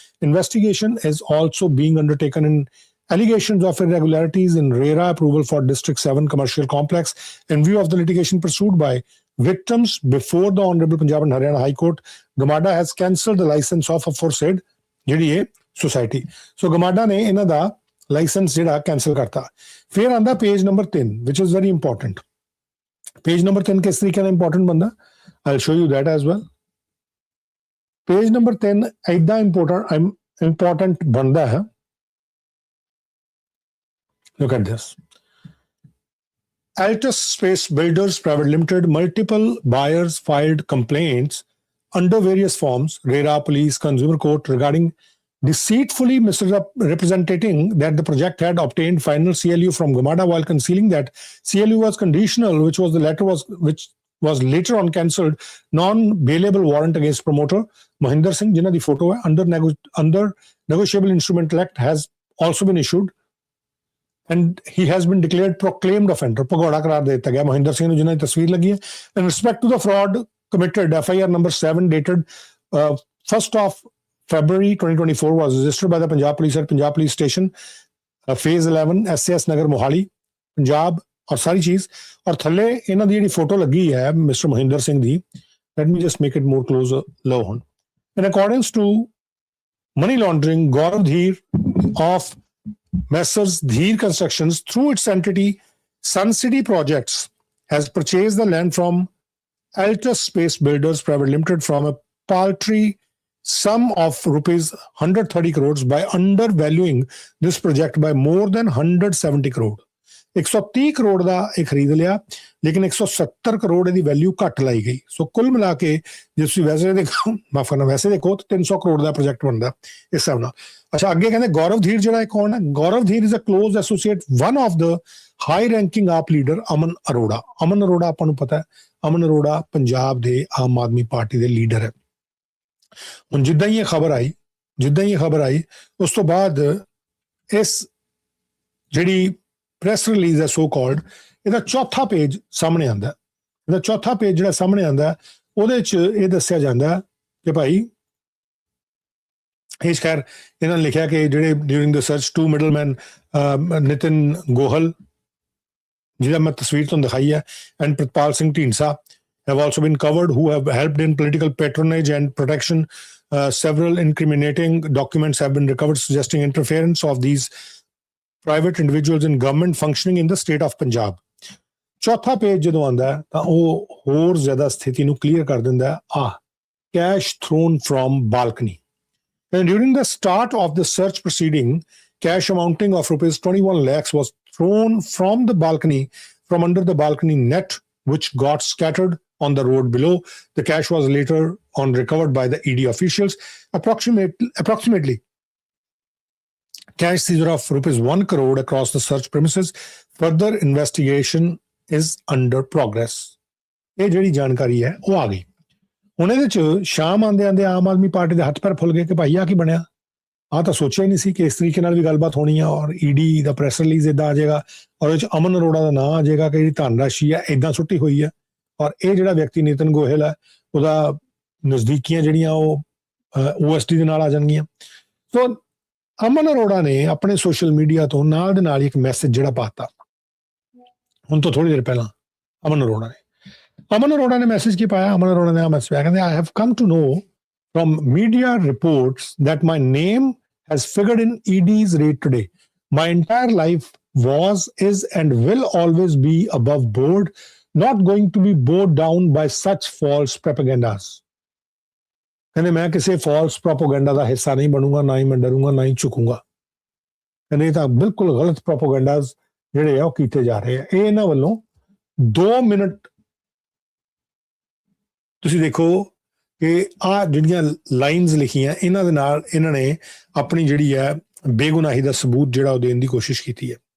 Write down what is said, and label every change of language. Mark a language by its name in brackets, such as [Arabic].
[English] Investigation is also being undertaken in allegations of irregularities in RERA approval for District 7 commercial complex. In view of the litigation pursued by victims before the Honorable Punjab and Haryana High Court, GMADA has cancelled the license of aforesaid [Punjabi] ਜਿਹੜੀ ਇਹ society. ਸੋ ਗਮਾਡਾ ਨੇ ਇਹਨਾਂ ਦਾ licence ਜਿਹੜਾ cancel ਕਰਤਾ। ਫਿਰ ਆਂਦਾ page number 3 [English] which is very important। [Punjabi] Page number 3 ਕਿਸ ਤਰੀਕੇ ਨਾਲ ਇੰਪੋਰਟੈਂਟ ਬੰਦਾ, [English] I'll show you that as well। [Punjabi] Page number 3 ਐਦਾਂ ਇੰਪੋਰਟੈਂਟ ਬੰਦਾ ਹੈ। [English] Look at this. Altus Space Builders Private Limited, multiple buyers filed complaints under various forms, RERA, Police, Consumer Court, regarding deceitfully misrepresenting that the project had obtained final CLU from GMADA while concealing that CLU was conditional, which was later on cancelled. Non-bailable warrant against promoter Mohinder Singh, [Punjabi] जिन्हों दी photo है, [English] under negotiable instrumental act has also been issued, and he has been declared proclaimed offender. [Punjabi] ਭਗੌੜਾ ਕਰਾਰ ਦੇ ਦਿੱਤਾ ਗਿਆ ਮੋਹਿੰਦਰ ਸਿੰਘ ਨੂੰ, ਜਿਨ੍ਹਾਂ ਦੀ ਤਸਵੀਰ ਲੱਗੀ ਹੈ। [English] In respect to the fraud committed, FIR number 7 dated 1st of February 2024 was registered by the Punjab Police at Punjab Police Station, Phase 11, SAS Nagar, Mohali, Punjab, [Hindi] और सारी चीज। [Punjabi] और थल्ले इन्हां दी जिहड़ी फोटो लगी है mister Mohinder Singh the, [English] let me just make it more closer low on। In accordance to money laundering, Gaurav Dheer of Messrs. Dheer Constructions through its entity Sun City Projects has purchased the land from Altus Space Builders Private Limited from a paltry sum of rupees 130 crores by undervaluing this project by more than 170 crore। [Punjabi] 130 crore ਦਾ ਇਹ ਖਰੀਦ ਲਿਆ, ਲੇਕਿਨ 170 ਕਰੋੜ ਇਹਦੀ value ਘੱਟ ਲਾਈ ਗਈ। ਸੋ ਕੁੱਲ ਮਿਲਾ ਕੇ ਜੇ ਤੁਸੀਂ ਵੈਸੇ ਦੇਖੋ, ਮਾਫ ਕਰਨਾ, ਵੈਸੇ ਦੇਖੋ ਤਾਂ 300 ਕਰੋੜ ਦਾ ਪ੍ਰੋਜੈਕਟ ਬਣਦਾ ਇਸ ਹਿਸਾਬ ਨਾਲ। ਅੱਛਾ, ਅੱਗੇ ਕਹਿੰਦੇ ਗੌਰਵ ਧੀਰ ਜਿਹੜਾ ਕੌਣ ਹੈ? [English] Gaurav Dhir is a close associate one of the high ranking AAP leader Aman Arora. [Punjabi] ਅਮਨ ਅਰੋੜਾ ਆਪਾਂ ਨੂੰ ਪਤਾ ਹੈ, ਅਮਨ ਅਰੋੜਾ ਪੰਜਾਬ ਦੇ ਆਮ ਆਦਮੀ ਪਾਰਟੀ ਦੇ ਲੀਡਰ ਹੈ। ਹੁਣ ਜਿੱਦਾਂ ਹੀ ਇਹ ਖਬਰ ਆਈ ਉਸ ਤੋਂ ਬਾਅਦ ਇਸ ਜਿਹੜੀ ਪ੍ਰੈਸ ਰਿਲੀਜ਼ ਹੈ ਸੋ ਕਾਲਡ, ਇਹਦਾ ਚੌਥਾ ਪੇਜ ਸਾਹਮਣੇ ਆਉਂਦਾ। ਇਹਦਾ ਚੌਥਾ ਪੇਜ ਜਿਹੜਾ ਸਾਹਮਣੇ ਆਉਂਦਾ ਉਹਦੇ 'ਚ ਇਹ ਦੱਸਿਆ ਜਾਂਦਾ ਕਿ ਭਾਈ ਇਸ ਖੈਰ ਇਹਨਾਂ ਨੇ ਲਿਖਿਆ ਕਿ ਜਿਹੜੇ [English] during the search [Punjabi] 2 ਮਿਡਲਮੈਨ ਨਿਤਿਨ ਗੋਹਲ, ਜਿਹਦਾ ਮੈਂ ਤਸਵੀਰ ਤੁਹਾਨੂੰ ਦਿਖਾਈ ਹੈ, and Pritpal Singh Dhindsa [English] have also been covered, who have helped in political patronage and protection. Several incriminating documents have been recovered suggesting interference of these private individuals in government functioning in the state of Punjab. [Punjabi] ਚੌਥਾ page ਜਦੋਂ ਆਉਂਦਾ ਤਾਂ ਉਹ ਹੋਰ ਜ਼ਿਆਦਾ ਸਥਿਤੀ ਨੂੰ clear ਕਰ ਦਿੰਦਾ। [English] cash thrown from balcony. And during the start of the search proceeding, cash amounting of rupees 21 lakhs was thrown from the balcony, from under the balcony net, which got scattered on the road below. The cash was later on recovered by the ED officials. Approximately cash seizure of ₹1 crore across the search premises. Further investigation is under progress. [Punjabi] ਇਹ ਜਿਹੜੀ ਜਾਣਕਾਰੀ ਹੈ ਉਹ ਆ ਗਈ। ਹੁਣ ਇਹਦੇ ਚ ਸ਼ਾਮ ਆਂਦੇ ਆਂਦੇ ਆਮ ਆਦਮੀ ਪਾਰਟੀ ਦੇ ਹੱਥ ਪੈਰ ਫੁੱਲ ਗਏ ਕਿ ਭਾਈ ਆ ਕੀ ਬਣਿਆ, ਆ ਤਾਂ ਸੋਚਿਆ ਹੀ ਨਹੀਂ ਸੀ ਕਿ ਇਸ ਤਰੀਕੇ ਨਾਲ ਵੀ ਗੱਲਬਾਤ ਹੋਣੀ ਆ ਔਰ ਈਡੀ ਦਾ ਪ੍ਰੈਸ ਰਿਲੀਜ਼ ਇਦਾਂ ਆ ਜਾਏਗਾ ਔਰ ਇਹ ਚ ਅਮਨ ਅਰੋੜਾ ਦਾ ਨਾਂ ਆ ਜਾਏਗਾ ਕਿ ਜਿਹੜੀ ਧਨ ਰਾਸ਼ੀ ਆ ਇਦਾਂ ਸੁੱਟੀ ਹੋਈ ਹੈ ਔਰ ਇਹ ਜਿਹੜਾ ਵਿਅਕਤੀ ਨਿਤਨ ਗੋਹਲ ਹੈ ਉਹਦਾ ਨਜ਼ਦੀਕੀਆਂ ਜਿਹੜੀਆਂ ਉਹ OSD ਦੇ ਨਾਲ ਆ ਜਾਣਗੀਆਂ। ਸੋ ਅਮਨ ਅਰੋੜਾ ਨੇ ਆਪਣੇ ਸੋਸ਼ਲ ਮੀਡੀਆ ਤੋਂ ਨਾਲ ਦੇ ਨਾਲ ਇੱਕ ਮੈਸੇਜ ਜਿਹੜਾ ਪਾਤਾ ਹੁਣ ਤੋਂ ਥੋੜੀ ਦੇਰ ਪਹਿਲਾਂ। ਅਮਨ ਅਰੋੜਾ ਨੇ ਮੈਸੇਜ ਕੀ ਪਾਇਆ? ਅਮਨ ਅਰੋੜਾ ਨੇ ਆ ਮੈਸੇਜ ਪਾਇਆ, ਕਹਿੰਦੇ [English] I have come to know from media reports that my name has figured in ED's raid today. My entire life was, is and will always be above board, not going to be bowed down by such false propagandas. [Punjabi] ਕਹਿੰਦੇ ਮੈਂ ਕਿਸੇ false propaganda ਦਾ ਹਿੱਸਾ ਨਹੀਂ ਬਣੂੰਗਾ, ਨਾ ਹੀ ਮੈਂ ਡਰੂੰਗਾ, ਨਾ ਹੀ ਝੁਕੂੰਗਾ। ਕਹਿੰਦੇ ਇਹ ਤਾਂ ਬਿਲਕੁਲ ਗਲਤ propagandas ਜਿਹੜੇ ਆ ਉਹ ਕੀਤੇ ਜਾ ਰਹੇ ਆ। ਇਹ ਇਹਨਾਂ ਵੱਲੋਂ 2 ਮਿੰਟ ਤੁਸੀਂ ਦੇਖੋ ਕਿ ਆ ਜਿਹੜੀਆਂ ਲਾਈਨਸ ਲਿਖੀਆਂ ਇਹਨਾਂ ਦੇ ਨਾਲ ਇਹਨਾਂ ਨੇ ਆਪਣੀ ਜਿਹੜੀ ਹੈ ਬੇਗੁਨਾਹੀ ਦਾ ਸਬੂਤ ਜਿਹੜਾ ਉਹ ਦੇਣ ਦੀ ਕੋਸ਼ਿਸ਼ ਕੀਤੀ ਹੈ।